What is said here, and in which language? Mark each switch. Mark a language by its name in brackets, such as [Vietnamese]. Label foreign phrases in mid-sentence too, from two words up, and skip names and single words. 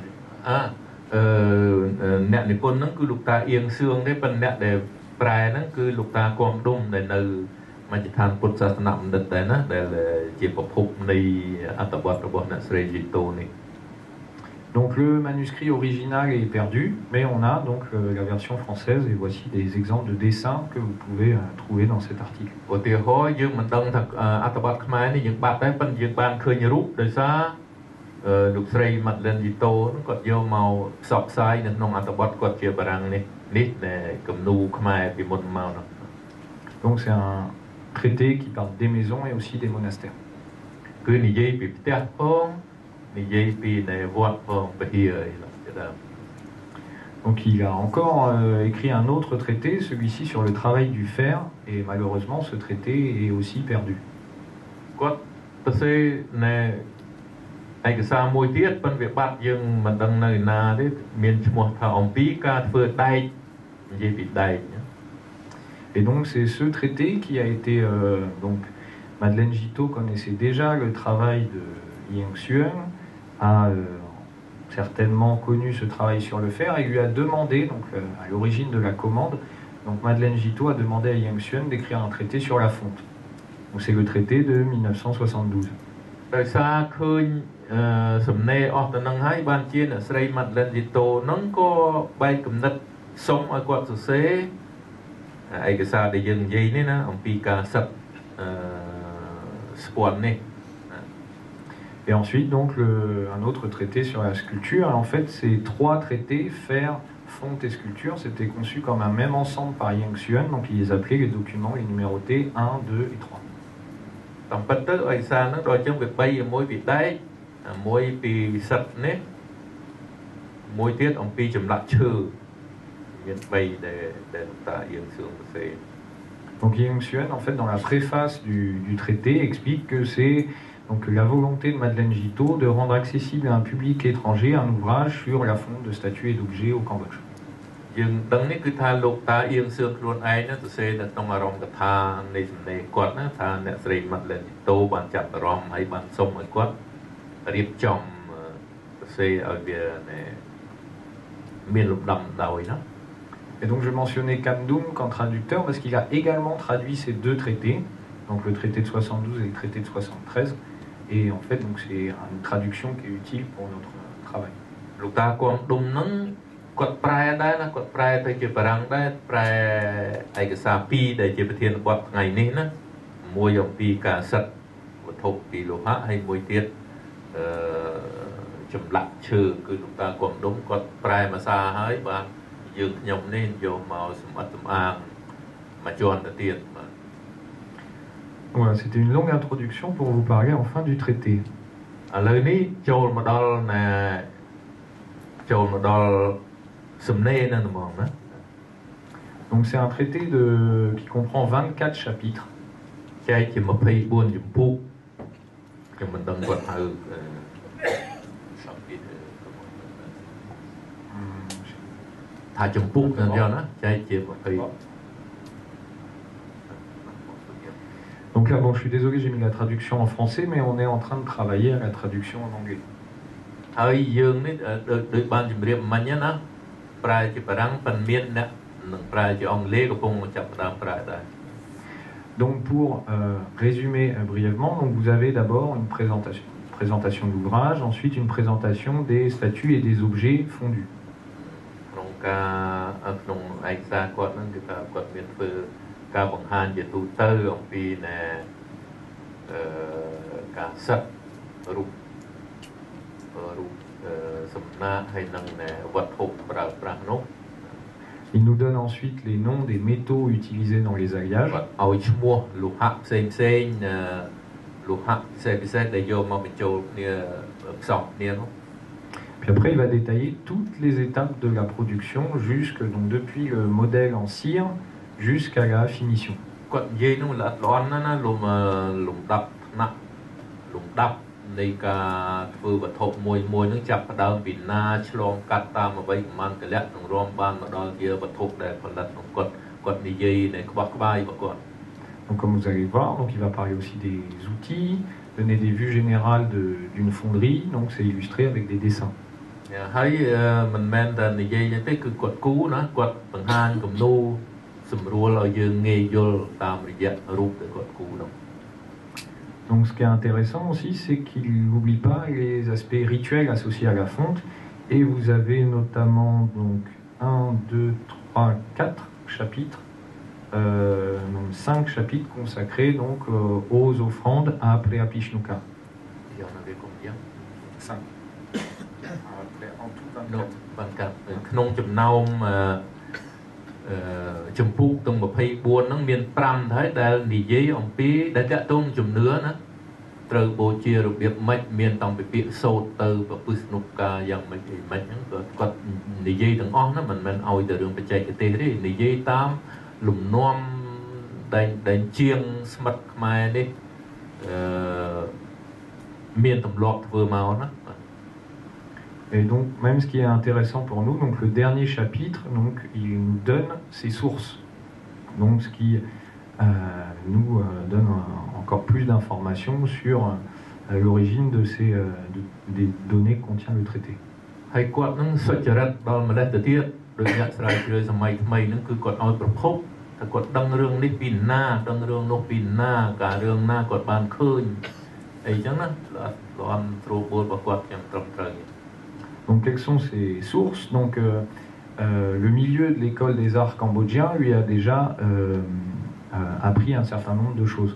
[Khmer] អ្នកនិពន្ធហ្នឹងគឺលោកតាអៀងសឿងទេប៉ុន្តែអ្នកដែលប្រែហ្នឹងគឺលោកតាគំដុំដែលនៅមជ្ឈដ្ឋានពុទ្ធសាសនបណ្ឌិតដែរណាដែលជាប្រភពនៃអត្ថបទរបស់អ្នកស្រី Giteau នេះ [French] Donc le manuscrit original est perdu, mais on a donc la version française et voici des exemples de dessins que vous pouvez trouver dans cet article. [Khmer] ឧទាហរណ៍យើងមិនដឹងថាអត្ថបទខ្មែរនេះយើងបាត់ដែរប៉ុន្តែយើងបានឃើញរូបដោយសារលោកស្រី Madeleine Giteau គាត់យកមកផ្សព្វផ្សាយនៅក្នុងអត្ថបទគាត់ជាបារាំងនេះដែលគំនូរខ្មែរពីមុនមកនោះ [French] Donc c'est un traité qui parle des maisons et aussi des monastères. [Khmer] គឺនិយាយពីផ្ទះផងនិយាយពីវត្តផងពហិអីជាដើម [French] Donc il a encore écrit un autre traité, celui-ci sur le travail du fer, et malheureusement ce traité est aussi perdu. [Khmer] គាត់ទៅសេឯកសារមួយទៀតប៉ុន្តែវាបាត់យើងមិនដឹងនៅណាទេមានឈ្មោះថាអំពីការធ្វើដែកនិយាយពីដែក [French] Et donc c'est ce traité qui a été donc Madeleine Giteau connaissait déjà le travail de Yen Xuan, a certainement connu ce travail sur le fer et lui a demandé donc à l'origine de la commande donc Madeleine Giteau a demandé à Yen Xuan d'écrire un traité sur la fonte. Donc c'est le traité de 1972. [Khmer] ដោយសារឃើញសំណេរអស់ទៅនឹងហើយបានជាអ្នកស្រី Madeleine Giteau ហ្នឹងក៏បែកគំនិតសុំឲ្យគាត់សរសេរឯកសារដែលយើងនិយាយនេះណាអំពីការសិតស្ពាន់នេះ [French] Et ensuite donc un autre traité sur la sculpture. En fait ces trois traités fer, fonte et sculpture c'était conçu comme un même ensemble par Yen Xuan, donc il les appelait les documents les numérotés 1, 2 et 3. [Khmer] តាមពិតទៅឯកសារហ្នឹងដល់ចឹងវា3មួយពីដែកមួយពីសិតនេះមួយទៀតអំពីចម្លាក់ឈើមាន3ដែលលោកតាអៀងសឿងសរសេរ [French] Donc Yang Xuan, en fait, dans la préface du traité, explique que c'est donc la volonté de Madeleine Giteau de rendre accessible à un public étranger un ouvrage sur la fonte de statues et d'objets au Cambodge. [Khmer] យើងដឹងនេះគឺថាលោកតាអៀងសឿងខ្លួនឯងសរសេរនៅក្នុងអារម្មណ៍កថានៃសំណេរគាត់ណាថាអ្នកស្រី Madeleine Giteau បានចាប់អារម្មណ៍ហើយបានសុំឲ្យគាត់រៀបចំសរសេរឲ្យវាមានលំដាប់ដោយណា [French] Et donc je mentionnais Kamdoum qu'en traducteur parce qu'il a également traduit ces deux traités, donc le traité de 72 et le traité de 73, et en fait donc c'est une traduction qui est utile pour notre travail. [Khmer] លោកតាគំដុំហ្នឹងគាត់ប្រែដែរណាគាត់ប្រែទៅជាបារាំងដែរប្រែឯកសារ2ដែលជាប្រធានបទថ្ងៃនេះណាមួយអំពីការសិទ្ធិវត្ថុពីលោហៈហើយមួយទៀតចម្លាក់ឈើគឺលោកតាគំដុំគាត់ប្រែភាសាហើយបាទយើងខ្ញុំនេះយកមកសម្បត្តិសម្អាងមកជន់ទៅទៀតបាទ [French] Voilà, c'était une longue introduction pour vous parler enfin du traité. [Khmer] ឥឡូវនេះចូលមកដល់សំណេរហ្នឹងហ្មងណា [French] Donc c'est un traité qui comprend 24 chapitres. [Khmer] ចែកជា24ជំពូកខ្ញុំមិនដឹងគាត់ហៅថាជំពូកទៅយកណាចែកជា20 [French] Donc là, bon, je suis désolé, j'ai mis la traduction en français, mais on est en train de travailler à la traduction en anglais. [Khmer] ហើយយើងនេះដូចបានជម្រាបមិញណាប្រែជាបារាំងប៉ុន្មានអ្នកនឹងប្រែជាអង់គ្លេសកំពុងចាប់ផ្ដើមប្រែដែរ [French] Donc pour résumer brièvement, donc vous avez d'abord une présentation de l'ouvrage, ensuite une présentation des statues et des objets fondus. [Khmer] ក្នុងឯកសារគាត់ហ្នឹងគឺថាគាត់មានធ្វើការបង្ហាញជាទូទៅអំពីការសិទ្ធរូបសំណាកហើយនឹងវត្ថុប្រើប្រាស់នោះ [French] Il nous donne ensuite les noms des métaux utilisés dans les alliages. [Khmer] ឲ្យឈ្មោះលោហៈផ្សេងលោហៈពិសេសដែលយកមកបញ្ចូលគ្នាផ្សំគ្នានោះ [French] Puis après, il va détailler toutes les étapes de la production, donc depuis le modèle en cire jusqu'à la finition. [Khmer] គាត់និយាយនោះល្អិតល្អន់ណាលំដាប់ថ្នាក់លំដាប់នៃការធ្វើវត្ថុមួយនឹងចាប់ផ្ដើមពីណាឆ្លងកាត់តាមអ្វីប្រមាណកលៈនឹងរួមបានមកដល់ជាវត្ថុដែលផលិតក្នុងគាត់និយាយនៃក្បោះក្បាយរបស់គាត់ [French] Donc comme vous allez voir, donc il va parler aussi des outils, donner des vues générales d'une fonderie, donc c'est illustré avec des dessins. [Khmer] ហើយមិនមែនតែនិយាយទេគឺគាត់គូណាគាត់បង្ហាញគំនូរសម្រួលឲ្យយើងងាយយល់តាមរយៈរូបដែលគាត់គូនោះ [French] Donc ce qui est intéressant aussi, c'est qu'il n'oublie pas les aspects rituels associés à la fonte, et vous avez notamment donc 1, 2, 3, 4 chapitres, donc 5 chapitres consacrés donc aux offrandes à Preapishnuka. [Khmer] យកនៅវាគុំយ៉ាង [French] 5. En tout 24. [Khmer] ក្នុងចំណោមចម្ពោះទាំង24ហ្នឹងមាន5ហើយដែលនិយាយអំពីដែលតាក់ទងជំនឿណាត្រូវបូជារបៀបម៉េចមានតាំងពីពាក្យសូត្រទៅប្រពឹស្នុការយ៉ាងម៉េចហ្នឹងគាត់និយាយទាំងអស់ណាមិនមែនឲ្យតែរឿងបច្ចេកទេសទេនិយាយតាមលំនាំដែលជាងស្មិតខ្មែរនេះមានទម្លាប់ធ្វើមកណា [French] Et donc, même ce qui est intéressant pour nous, donc le dernier chapitre, donc il nous donne ses sources, donc ce qui nous donne encore plus d'informations sur l'origine des données que contient le traité. [Khmer] ហើយគាត់នឹងសុចរិតដល់ម្លេះទៅទៀតដោយអ្នកស្រាវជ្រាវសម័យថ្មីហ្នឹងគឺគាត់ឲ្យប្រភពថាគាត់ដឹងរឿងនេះពីណាដឹងរឿងនោះពីណាការរឿងណាគាត់បានឃើញអីចឹងណាល្អន់ត្រួតបួលរបស់គាត់យ៉ាងត្រឹមត្រូវ [French] Donc quelles sont ces sources? Donc le milieu de l'école des arts cambodgiens lui a déjà appris un certain nombre de choses.